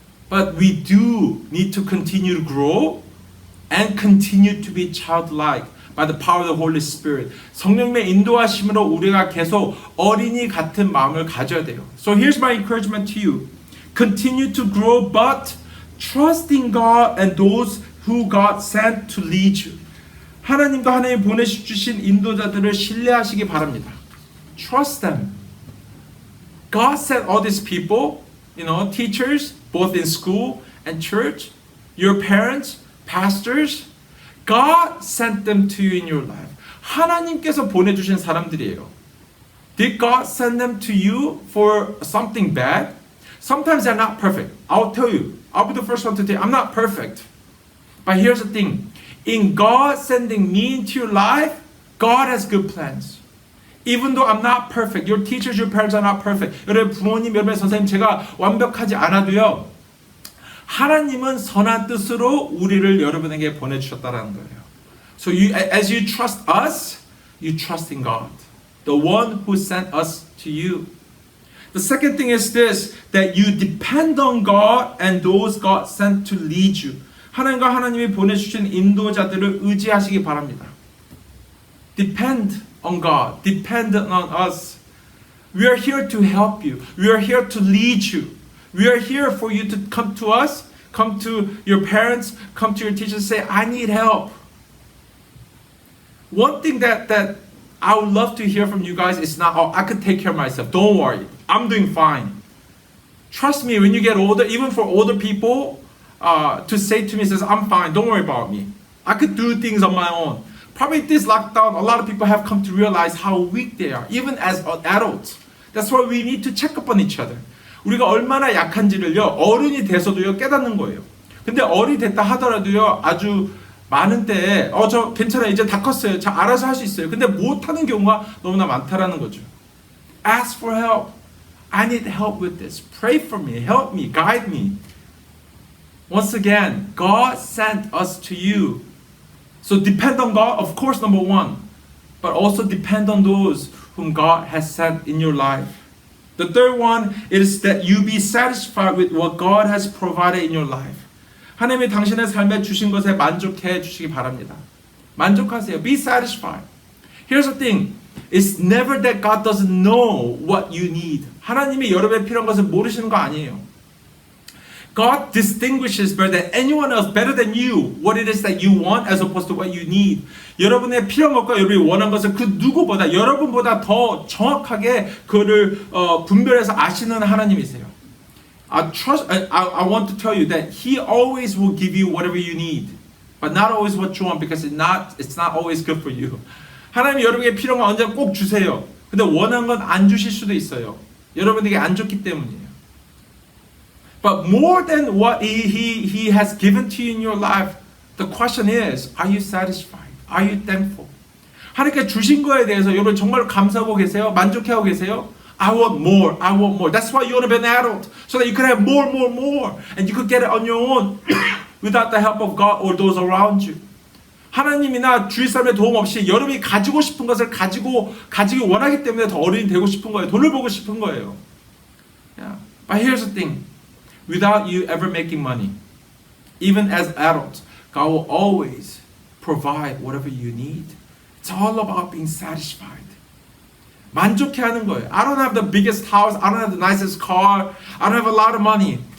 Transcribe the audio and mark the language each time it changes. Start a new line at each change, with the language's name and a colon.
English: But we do need to continue to grow and continue to be childlike by the power of the Holy Spirit.
Korean: 성령의 인도하심으로 우리가 계속 어린이 같은 마음을 가져야 돼요.
English: So here's my encouragement to you. Continue to grow, but trust in God and those who God sent to lead you.
Korean: 하나님과 하나님 보내주신 인도자들을 신뢰하시기 바랍니다.
English: Trust them. God sent all these people, teachers, both in school and church, your parents, pastors. God sent them to you in your life.
Korean: 하나님께서 보내주신 사람들이에요.
English: Did God send them to you for something bad? Sometimes they're not perfect. I'll tell you. I'll be the first one to tell you, I'm not perfect. But here's the thing. In God sending me into your life, God has good plans. Even though I'm not perfect, your teachers, your parents are not perfect.
Korean: 여러분 부모님, 여러분 선생님, 제가 완벽하지 않아도요. 하나님은 선한 뜻으로 우리를 여러분에게 보내주셨다라는 거예요.
English: So as you trust us, you trust in God, the one who sent us to you. The second thing is this, that you depend on God and those God sent to lead you.
Korean: 하나님과 하나님이 보내주신 인도자들을 의지하시기 바랍니다.
English: Depend on God. Depend on us. We are here to help you. We are here to lead you. We are here for you to come to us, come to your parents, come to your teachers, say, I need help. One thing that I would love to hear from you guys is not, oh, I could take care of myself. Don't worry. I'm doing fine. Trust me, when you get older, even for older people, to say to me, says, I'm fine. Don't worry about me. I could do things on my own. Probably this lockdown, a lot of people have come to realize how weak they are, even as adults. That's why we need to check up on each other.
Korean: 우리가 얼마나 약한지를요, 어른이 돼서도요, 깨닫는 거예요. 근데 어른이 됐다 하더라도요, 아주 많은 때에, 저 괜찮아, 이제 다 컸어요. 자, 알아서 할 수 있어요. 근데 못하는 경우가 너무나 많다라는 거죠.
English: Ask for help. I need help with this. Pray for me. Help me. Guide me. Once again, God sent us to you. So depend on God, of course, number one. But also depend on those whom God has sent in your life. The third one is that you be satisfied with what God has provided in your life.
Korean: 하나님이 당신의 삶에 주신 것에 만족해 주시기 바랍니다. 만족하세요.
English: Be satisfied. Here's the thing. It's never that God doesn't know what you need.
Korean: 하나님이 여러분의 필요한 것을 모르시는 거 아니에요.
English: God distinguishes better than anyone else, better than you, what it is that you want as opposed to what you need.
Korean: 여러분의 필요한 것과 여러분이 원하는 것을 그 누구보다, 여러분보다 더 정확하게 그를 분별해서 아시는 하나님이세요.
English: I want to tell you that He always will give you whatever you need, but not always what you want because it's not always good for you.
Korean: 하나님이 여러분에게 필요한 건 언제나 꼭 주세요. 근데 원하는 건 안 주실 수도 있어요. 여러분에게 안 좋기 때문이에요.
English: But more than what he has given to you in your life, the question is, are you satisfied? Are you thankful?
Korean: 하나님께 주신 거에 대해서 여러분 정말 감사하고 계세요? 만족해하고 계세요?
English: I want more. I want more. That's why you want to be an adult. So that you could have more. And you could get it on your own without the help of God or those around you.
Korean: 하나님이나 주위 사람의 도움 없이 여러분이 가지고 싶은 것을 가지기 원하기 때문에 더 어른이 되고 싶은 거예요. 돈을 벌고 싶은 거예요.
English: Yeah. But here's the thing. Without you ever making money, even as adults, God will always provide whatever you need. It's all about being satisfied.
Korean: 만족해하는 거예요.
English: I don't have the biggest house. I don't have the nicest car. I don't have a lot of money.